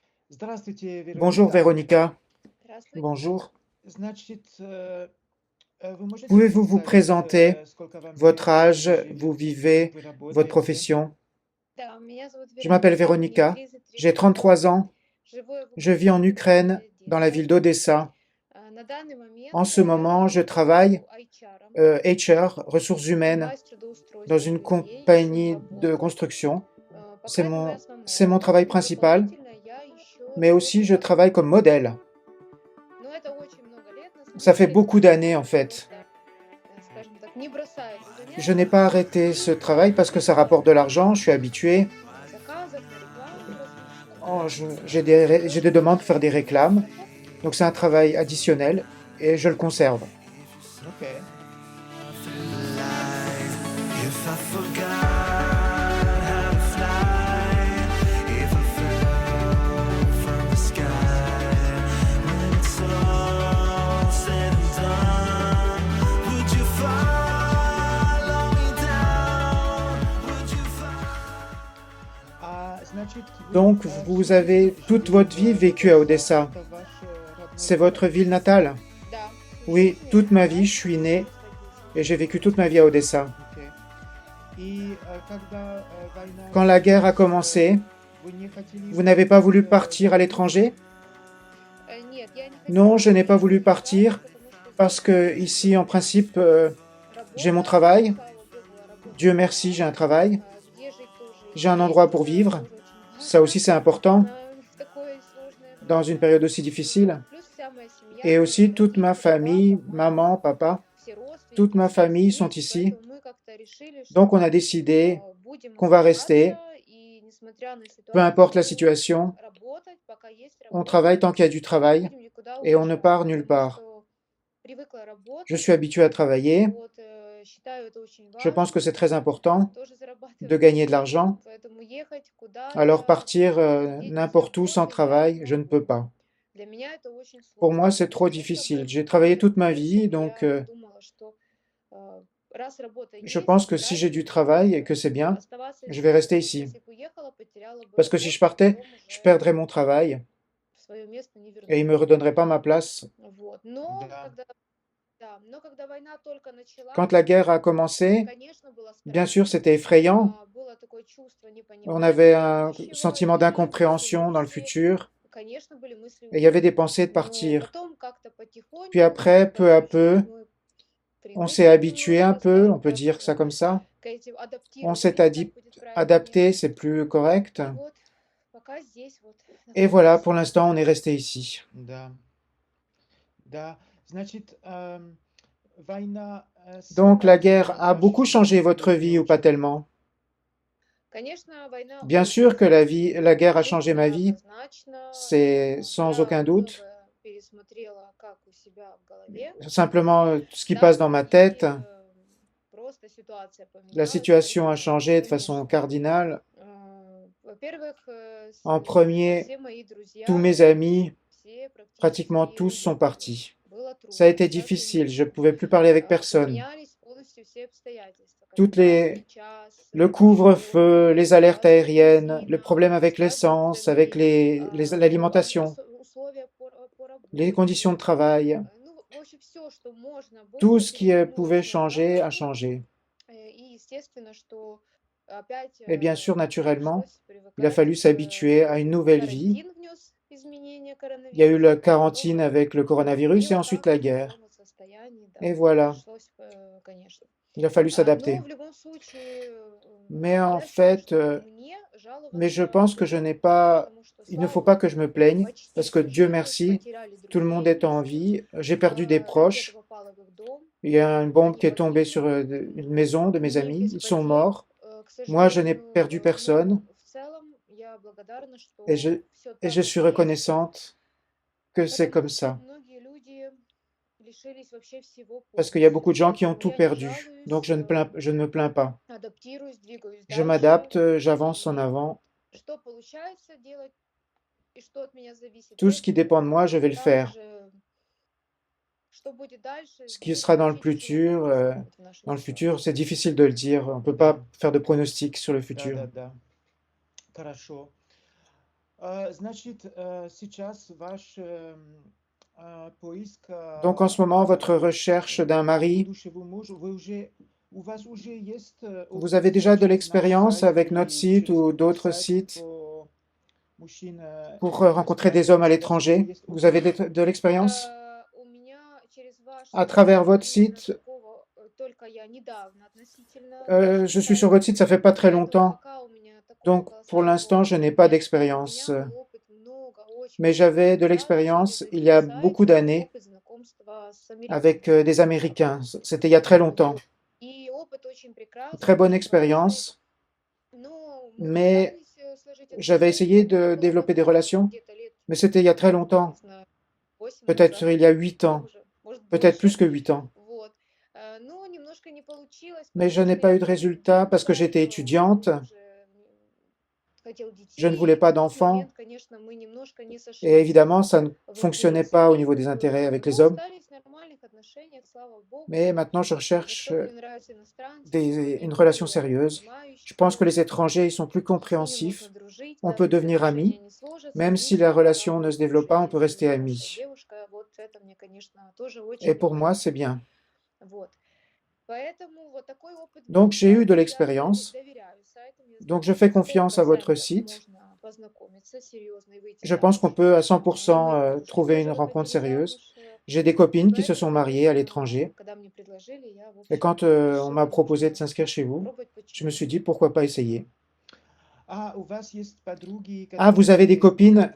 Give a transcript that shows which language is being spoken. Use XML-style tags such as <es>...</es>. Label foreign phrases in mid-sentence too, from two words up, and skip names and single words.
<ru>Здравствуйте,</ru> <fr>Bonjour</fr> <ru>Вероника.</ru> <fr>Véronica,</fr> <ru>Здравствуйте.</ru> <fr>bonjour.</fr> <ru>Значит, вы можете мне</ru> <fr>Pouvez-vous vous</fr> <ru>сказать,</ru> <fr>présenter</fr> <ru>сколько вам</ru> <fr>votre</fr> <ru>лет, где</ru> <fr>âge,</fr> <ru>вы</ru> <fr>vous</fr> <ru>живете, как</ru> <fr>vivez,</fr> <ru>вы</ru> <fr>votre</fr> <ru>работаете?</ru> <fr>profession?</fr> <ru>Да, меня зовут</ru> <fr>Je m'appelle</fr> <ru>Вероника, мне</ru> <fr>Véronica, j'ai</fr> <ru>33</ru> <fr>33</fr> <ru>года.</ru> <fr>ans,</fr> <ru>Живу я в</ru> <fr>je vis en</fr> <ru>Украине, в</ru> <fr>Ukraine,</fr> <ru>городе</ru> <fr>dans la</fr> <ru>Одесса.</ru> <fr>ville d'Odessa.</fr> <ru>На данный момент</ru> <fr>En ce</fr> <ru>я</ru> <fr>moment, je travaille</fr> <ru>работаю HR,</ru> <fr>HR, ressources humaines,</fr> <ru>занимаюсь</ru> <fr>dans</fr> <ru>трудоустройством</ru> <fr>une</fr> <ru>людей, ищу</ru> <fr>compagnie de</fr> <ru>работу.</ru> <fr>construction.</fr> <ru>Пока это моя</ru> <fr>C'est</fr> <ru>основная</ru> <fr>mon travail</fr> <ru>работа, но</ru> <fr>principal,</fr> <ru>дополнительно я ищу</ru> <fr>mais</fr> <ru>работу</ru> <fr>aussi je</fr> <ru>как</ru> <fr>travaille comme modèle.</fr> <ru>но это очень много лет на</ru> <fr>Ça</fr> <ru>самом</ru> <fr>fait</fr> <ru>деле,</ru> <fr>beaucoup</fr> <ru>потому</ru> <fr>d'années</fr> <ru>что</ru> <fr>en</fr> <ru>я</ru> <fr>fait.</fr> <ru>просто, скажем так, не бросаю это</ru> <fr>Je</fr> <ru>занятие,</ru> <fr>n'ai pas arrêté ce travail parce que ça rapporte de l'argent, je suis habitué.</fr> <ru>на заказах, на рекламу различных,</ru> <fr>Oh,</fr> <ru>и</ru> <fr>j'ai des</fr> <ru>работаю</ru> <fr>demandes pour faire</fr> <ru>еще</ru> <fr>des</fr> <ru>на</ru> <fr>réclames,</fr> <ru>страховке.</ru> <fr>donc c'est un travail additionnel et je le conserve.</fr> <ru>Окей.</ru> <en>If I forgot how to fly, if I fell from the sky, when it's all said and done, would you follow me down? Would you follow?</en> <ru>Значит,</ru> <fr>Donc vous avez toute votre vie vécu à Odessa.</fr> <ru>Это ваш родной</ru> <fr>C'est</fr> <ru>город?</ru> <fr>votre ville natale?</fr> <ru>Да, всю</ru> <fr>Oui,</fr> <ru>жизнь я</ru> <fr>toute ma</fr> <ru>жила</ru> <fr>vie, je</fr> <ru>здесь,</ru> <fr>suis né</fr> <ru>здесь родился.</ru> <fr>et j'ai vécu toute ma vie à Odessa.</fr> <ru>Окей. И когда война</ru> <fr>Quand la guerre a</fr> <ru>началась,</ru> <fr>commencé,</fr> <ru>вы не хотели</ru> <fr>vous n'avez pas</fr> <ru>изменить</ru> <fr>voulu partir à</fr> <ru>свою</ru> <fr>l'étranger?</fr> <ru>Нет, я не</ru> <fr>Non,</fr> <ru>хотела</ru> <fr>je n'ai pas</fr> <ru>уезжать</ru> <fr>voulu</fr> <ru>никуда,</ru> <fr>partir</fr> <ru>потому что</ru> <fr>parce</fr> <ru>здесь</ru> <fr>que ici, en principe, j'ai mon</fr> <ru>работа,</ru> <fr>travail.</fr> <ru>слава богу, работа</ru> <fr>Dieu</fr> <ru>есть,</ru> <fr>merci, j'ai un travail.</fr> <ru>где жить тоже</ru> <fr>J'ai un</fr> <ru>есть,</ru> <fr>endroit pour</fr> <ru>это</ru> <fr>vivre.</fr> <ru>тоже очень</ru> <fr>Ça</fr> <ru>важно</ru> <fr>aussi, c'est important</fr> <ru>в такое сложное</ru> <fr>dans</fr> <ru>время.</ru> <fr>une période aussi difficile.</fr> <ru>Плюс вся моя семья</ru> <fr>Et</fr> <ru>здесь,</ru> <fr>aussi, toute ma</fr> <ru>родители,</ru> <fr>famille,</fr> <ru>папа,</ru> <fr>maman,</fr> <ru>мама,</ru> <fr>papa,</fr> <ru>все</ru> <fr>toute</fr> <ru>родственники,</ru> <fr>ma</fr> <ru>все</ru> <fr>famille sont</fr> <ru>здесь,</ru> <fr>ici.</fr> <ru>поэтому мы как-то решили,</ru> <fr>Donc, on</fr> <ru>что</ru> <fr>a décidé</fr> <ru>будем</ru> <fr>qu'on va rester,</fr> <ru>оставаться и, несмотря на</ru> <fr>peu importe la</fr> <ru>ситуацию,</ru> <fr>situation.</fr> <ru>работать, пока есть</ru> <fr>On</fr> <ru>работа,</ru> <fr>travaille tant qu'il y a du</fr> <ru>не</ru> <fr>travail</fr> <ru>будем никуда</ru> <fr>et on ne</fr> <ru>уезжать,</ru> <fr>part nulle</fr> <ru>потому</ru> <fr>part.</fr> <ru>что привыкла</ru> <fr>Je</fr> <ru>работать,</ru> <fr>suis habitué à travailler.</fr> <ru>вот, считаю это очень</ru> <fr>Je pense que</fr> <ru>важным,</ru> <fr>c'est très important</fr> <ru>тоже</ru> <fr>de</fr> <ru>зарабатывать</ru> <fr>gagner de</fr> <ru>деньги,</ru> <fr>l'argent.</fr> <ru>поэтому ехать</ru> <fr>Alors</fr> <ru>куда-то,</ru> <fr>partir</fr> <ru>сидеть без</ru> <fr>n'importe où sans</fr> <ru>работы я не</ru> <fr>travail, je ne peux</fr> <ru>могу.</ru> <fr>pas.</fr> <ru>Для меня это очень</ru> <fr>Pour moi,</fr> <ru>сложно.</ru> <fr>c'est trop</fr> <ru>Просто</ru> <fr>difficile. J'ai</fr> <ru>поэтому</ru> <fr>travaillé toute ma vie,</fr> <ru>решили,</ru> <fr>donc</fr> <ru>я подумала, что раз работа</ru> <fr>je</fr> <ru>есть,</ru> <fr>pense que si j'ai du</fr> <ru>нравится,</ru> <fr>travail et que c'est bien,</fr> <ru>оставаться</ru> <fr>je vais</fr> <ru>здесь,</ru> <fr>rester</fr> <ru>потому что</ru> <fr>ici.</fr> <ru>если бы уехала, потеряла бы</ru> <fr>Parce que si je</fr> <ru>работу,</ru> <fr>partais,</fr> <ru>потом</ru> <fr>je</fr> <ru>уже</ru> <fr>perdrais mon travail</fr> <ru>в свое место не</ru> <fr>et il</fr> <ru>вернусь.</ru> <fr>me redonnerait pas ma place.</fr> <ru>Вот. Но Да. когда, да, но когда война только</ru> <fr>Quand la</fr> <ru>началась,</ru> <fr>guerre a commencé,</fr> <ru>конечно, было</ru> <fr>bien sûr,</fr> <ru>страшно.</ru> <fr>c'était effrayant.</fr> <ru>Было такое чувство</ru> <fr>On</fr> <ru>непонимания</ru> <fr>avait un</fr> <ru>будущего</ru> <fr>sentiment</fr> <ru>и</ru> <fr>d'incompréhension dans le</fr> <ru>мысли,</ru> <fr>futur</fr> <ru>конечно, были мысли</ru> <fr>et il y avait des</fr> <ru>уехать.</ru> <fr>pensées de</fr> <ru>Но</ru> <fr>partir.</fr> <ru>потом как-то</ru> <fr>Puis</fr> <ru>потихоньку,</ru> <fr>après, peu à</fr> <ru>когда чуть-чуть</ru> <fr>peu,</fr> <ru>мы</ru> <fr>on s'est</fr> <ru>привыкли</ru> <fr>habitué un</fr> <ru>немножко,</ru> <fr>peu, on</fr> <ru>скажем</ru> <fr>peut</fr> <ru>так,</ru> <fr>dire ça comme ça.</fr> <ru>к этим,</ru> <fr>On s'est</fr> <ru>адаптировались, так будет правильнее.</ru> <fr>adapté, c'est plus correct.</fr> <ru>И вот пока здесь вот</ru> <fr>Et voilà, pour</fr> <ru>находимся.</ru> <fr>l'instant, on est resté ici.</fr> <ru>Да. Да. Значит, война</ru> <fr>Donc</fr> <ru>сильно</ru> <fr>la guerre</fr> <ru>изменила</ru> <fr>a</fr> <ru>вашу</ru> <fr>beaucoup changé</fr> <ru>жизнь</ru> <fr>votre</fr> <ru>или не</ru> <fr>vie ou pas</fr> <ru>очень?</ru> <fr>tellement?</fr> <ru>Конечно, война</ru> <fr>Bien</fr> <ru>очень</ru> <fr>sûr que</fr> <ru>сильно</ru> <fr>la guerre a</fr> <ru>изменила</ru> <fr>changé</fr> <ru>жизнь,</ru> <fr>ma</fr> <ru>да,</ru> <fr>vie,</fr> <ru>однозначно.</ru> <fr>c'est sans</fr> <ru>Я</ru> <fr>aucun doute.</fr> <ru>многое пересмотрела, как у себя в голове.</ru> <fr>Simplement, ce qui</fr> <ru>Да,</ru> <fr>passe dans ma tête,</fr> <ru>просто ситуация</ru> <fr>la</fr> <ru>поменялась</ru> <fr>situation a</fr> <ru>кардинально,</ru> <fr>changé de façon</fr> <ru>конечно.</ru> <fr>cardinale.</fr> <ru>Во-первых,</ru> <fr>En premier,</fr> <ru>все мои</ru> <fr>tous</fr> <ru>друзья,</ru> <fr>mes amis,</fr> <ru>все</ru> <fr>pratiquement</fr> <ru>практически</ru> <fr>tous sont</fr> <ru>уехали.</ru> <fr>partis.</fr> <ru>Было</ru> <fr>Ça a</fr> <ru>трудно,</ru> <fr>été</fr> <ru>сейчас</ru> <fr>difficile,</fr> <ru>уже</ru> <fr>je ne pouvais plus parler avec personne.</fr> <ru>поменялись полностью все обстоятельства.</ru> <fr>Toutes</fr> <ru>Комендантский час,</ru> <fr>Le</fr> <ru>все,</ru> <fr>couvre-feu, les alertes</fr> <ru>сейчас</ru> <fr>aériennes, le</fr> <ru>карантина,</ru> <fr>problème avec</fr> <ru>сейчас будет</ru> <fr>l'essence, avec</fr> <ru>сложнее,</ru> <fr>l'alimentation,</fr> <ru>условия по</ru> <fr>les</fr> <ru>работе.</ru> <fr>conditions de travail,</fr> <ru>Ну, в общем, все, что можно</ru> <fr>tout</fr> <ru>было,</ru> <fr>ce qui pouvait</fr> <ru>перевернулось ног на</ru> <fr>changer a</fr> <ru>голову.</ru> <fr>changé.</fr> <ru>И естественно, что опять</ru> <fr>Et bien sûr, naturellement,</fr> <ru>пришлось</ru> <fr>il a</fr> <ru>привыкать.</ru> <fr>fallu s'habituer à une nouvelle vie.</fr> <ru>Карантин внес изменения</ru> <fr>Il y a eu la</fr> <ru>коронавируса,</ru> <fr>quarantine</fr> <ru>потом</ru> <fr>avec le coronavirus</fr> <ru>и</ru> <fr>et</fr> <ru>вот</ru> <fr>ensuite</fr> <ru>так</ru> <fr>la</fr> <ru>вот в</ru> <fr>guerre.</fr> <ru>таком вот состоянии, да,</ru> <fr>Et voilà,</fr> <ru>пришлось, конечно.</ru> <fr>il a fallu s'adapter.</fr> <ru>Но в любом случае,</ru> <fr>Mais en</fr> <ru>я считаю,</ru> <fr>fait,</fr> <ru>что мне</ru> <fr>mais je</fr> <ru>жаловаться</ru> <fr>pense que je n'ai pas,</fr> <ru>потому что,</ru> <fr>il ne</fr> <ru>слава</ru> <fr>faut pas que je</fr> <ru>богу,</ru> <fr>me plaigne,</fr> <ru>почти</ru> <fr>parce que</fr> <ru>всю</ru> <fr>Dieu</fr> <ru>жизнь</ru> <fr>merci,</fr> <ru>потеряли</ru> <fr>tout le monde</fr> <ru>друзей,</ru> <fr>est en</fr> <ru>близких.</ru> <fr>vie. J'ai perdu des</fr> <ru>Ракета</ru> <fr>proches.</fr> <ru>попала в их дом,</ru> <fr>Il y a une bombe</fr> <ru>они</ru> <fr>qui est tombée</fr> <ru>погибли.</ru> <fr>sur une maison de mes</fr> <ru>Не</ru> <fr>amis.</fr> <ru>без</ru> <fr>Ils sont</fr> <ru>потерь,</ru> <fr>morts.</fr> <ru>к</ru> <fr>Moi, je n'ai</fr> <ru>сожалению,</ru> <fr>perdu personne</fr> <ru>но в целом я благодарна,</ru> <fr>et</fr> <ru>что все</ru> <fr>et</fr> <ru>так</ru> <fr>je suis</fr> <ru>есть,</ru> <fr>reconnaissante que c'est</fr> <ru>потому</ru> <fr>comme</fr> <ru>что</ru> <fr>ça.</fr> <ru>многие люди лишились вообще всего</ru> <fr>Parce qu'il y a</fr> <ru>полностью.</ru> <fr>beaucoup de gens qui ont</fr> <ru>Поэтому</ru> <fr>tout</fr> <ru>я не</ru> <fr>perdu. Donc,</fr> <ru>жалуюсь,</ru> <fr>je ne me plains pas.</fr> <ru>адаптируюсь, двигаюсь</ru> <fr>Je</fr> <ru>дальше.</ru> <fr>m'adapte, j'avance en</fr> <ru>И</ru> <fr>avant.</fr> <ru>что получается делать и что от меня зависит,</ru> <fr>Tout</fr> <ru>я</ru> <fr>ce qui</fr> <ru>делаю.</ru> <fr>dépend de moi, je vais le faire.</fr> <ru>Также, что будет дальше,</ru> <fr>Ce qui</fr> <ru>здесь</ru> <fr>sera dans le</fr> <ru>очень сильно</ru> <fr>futur,</fr> <ru>предсказывать в нашей</ru> <fr>dans le</fr> <ru>ситуации.</ru> <fr>futur, c'est difficile de le dire. On ne peut</fr> <ru>Да.</ru> <fr>pas faire de pronostics sur le</fr> <ru>Да,</ru> <fr>futur.</fr> <ru>да, да. Хорошо. Значит, сейчас ваш поиск</ru> <fr>Donc en ce moment, votre recherche d'un mari,</fr> <ru>будущего мужа, у вас уже есть</ru> <fr>vous</fr> <ru>опыт</ru> <fr>avez déjà de</fr> <ru>наш</ru> <fr>l'expérience</fr> <ru>сайт</ru> <fr>avec notre</fr> <ru>или</ru> <fr>site</fr> <ru>через</ru> <fr>ou</fr> <ru>других</ru> <fr>d'autres</fr> <ru>сайтов</ru> <fr>sites</fr> <ru>по мужчин</ru> <fr>pour rencontrer des hommes à</fr> <ru>искать? У вас уже</ru> <fr>l'étranger?</fr> <ru>есть</ru> <fr>Vous</fr> <ru>опыт?</ru> <fr>avez de l'expérience?</fr> <ru>У меня через ваш</ru> <fr>À</fr> <ru>сайт</ru> <fr>travers votre</fr> <ru>именно</ru> <fr>site,</fr> <ru>такого только я недавно относительно</ru> <fr>je suis sur votre site, ça fait pas très</fr> <ru>поэтому</ru> <fr>longtemps.</fr> <ru>пока у меня такого</ru> <fr>Donc pour</fr> <ru>колоссального</ru> <fr>l'instant, je</fr> <ru>опыта</ru> <fr>n'ai pas</fr> <ru>нет. У</ru> <fr>d'expérience.</fr> <ru>меня был опыт много, очень</ru> <fr>Mais</fr> <ru>много</ru> <fr>j'avais de</fr> <ru>коммуникаций</ru> <fr>l'expérience</fr> <ru>через</ru> <fr>il y</fr> <ru>других</ru> <fr>a beaucoup</fr> <ru>сайтов,</ru> <fr>d'années</fr> <ru>опыт знакомства с</ru> <fr>avec</fr> <ru>американцами.</ru> <fr>des Américains. C'était il y a très longtemps.</fr> <ru>Вот. И опыт очень</ru> <fr>Très</fr> <ru>прекрасный,</ru> <fr>bonne</fr> <ru>очень хороший.</ru> <fr>expérience,</fr> <ru>Но мы</ru> <fr>mais</fr> <ru>пытались сложить</ru> <fr>j'avais essayé</fr> <ru>отношения.</ru> <fr>de</fr> <ru>Это было</ru> <fr>développer des</fr> <ru>давно,</ru> <fr>relations,</fr> <ru>где-то лет,</ru> <fr>mais c'était il y a très</fr> <ru>не</ru> <fr>longtemps,</fr> <ru>знаю, 8</ru> <fr>peut-être</fr> <ru>назад,</ru> <fr>il y a 8 ans,</fr> <ru>уже, может</ru> <fr>peut-être plus</fr> <ru>больше.</ru> <fr>que 8 ans.</fr> <ru>Вот. Но немножко не получилось,</ru> <fr>Mais je</fr> <ru>потому</ru> <fr>n'ai</fr> <ru>что</ru> <fr>pas</fr> <ru>я</ru> <fr>eu de</fr> <ru>была</ru> <fr>résultat parce que</fr> <ru>студентка,</ru> <fr>j'étais étudiante,</fr> <ru>он уже хотел</ru> <fr>je ne</fr> <ru>детей,</ru> <fr>voulais</fr> <ru>и</ru> <fr>pas</fr> <ru>в тот</ru> <fr>d'enfants,</fr> <ru>момент, конечно, мы немножко не</ru> <fr>et</fr> <ru>сошлись</ru> <fr>évidemment, ça ne</fr> <ru>в</ru> <fr>fonctionnait pas au</fr> <ru>интересах.</ru> <fr>niveau des intérêts avec les</fr> <ru>Но</ru> <fr>hommes.</fr> <ru>остались в нормальных отношениях, слава богу.</ru> <fr>Mais maintenant, je</fr> <ru>За</ru> <fr>recherche</fr> <ru>что мне нравятся иностранцы, что</ru> <fr>une</fr> <ru>они</ru> <fr>relation</fr> <ru>более</ru> <fr>sérieuse. Je pense que</fr> <ru>понимающие,</ru> <fr>les étrangers, ils sont plus</fr> <ru>с ними</ru> <fr>compréhensifs.</fr> <ru>можно дружить,</ru> <fr>On</fr> <ru>даже</ru> <fr>peut</fr> <ru>если</ru> <fr>devenir</fr> <ru>отношения</ru> <fr>amis.</fr> <ru>не сложатся,</ru> <fr>Même</fr> <ru>они</ru> <fr>si la</fr> <ru>все</ru> <fr>relation</fr> <ru>равно</ru> <fr>ne se développe pas, on peut</fr> <ru>хорошие</ru> <fr>rester</fr> <ru>люди, хорошая</ru> <fr>amis.</fr> <ru>девушка. Вот это мне, конечно, тоже очень</ru> <fr>Et pour</fr> <ru>приятно.</ru> <fr>moi, c'est bien.</fr> <ru>Вот. Поэтому вот такой опыт был.</ru> <fr>Donc, j'ai eu de</fr> <ru>Поэтому я</ru> <fr>l'expérience.</fr> <ru>доверяю сайтам. Я</ru> <fr>Donc,</fr> <ru>знаю,</ru> <fr>je</fr> <ru>что</ru> <fr>fais</fr> <ru>на</ru> <fr>confiance à votre</fr> <ru>100%</ru> <fr>site.</fr> <ru>можно познакомиться серьезно и выйти</ru> <fr>Je pense qu'on</fr> <ru>замуж.</ru> <fr>peut à</fr> <ru>Мы</ru> <fr>100%</fr> <ru>уже</ru> <fr>trouver</fr> <ru>тоже</ru> <fr>une rencontre</fr> <ru>выходили</ru> <fr>sérieuse.</fr> <ru>замуж.</ru> <fr>J'ai des</fr> <ru>И</ru> <fr>copines qui se sont</fr> <ru>поэтому,</ru> <fr>mariées à</fr> <ru>конечно,</ru> <fr>l'étranger.</fr> <ru>когда мне предложили, я, в</ru> <fr>Et quand</fr> <ru>общем,</ru> <fr>on m'a</fr> <ru>решила,</ru> <fr>proposé de</fr> <ru>нужно</ru> <fr>s'inscrire chez vous,</fr> <ru>попробовать,</ru> <fr>je me</fr> <ru>почему</ru> <fr>suis dit</fr> <ru>нет.</ru> <fr>pourquoi pas essayer.</fr> <ru>У вас есть подруги,</ru> <fr>Ah, vous avez des</fr> <ru>которые</ru> <fr>copines</fr>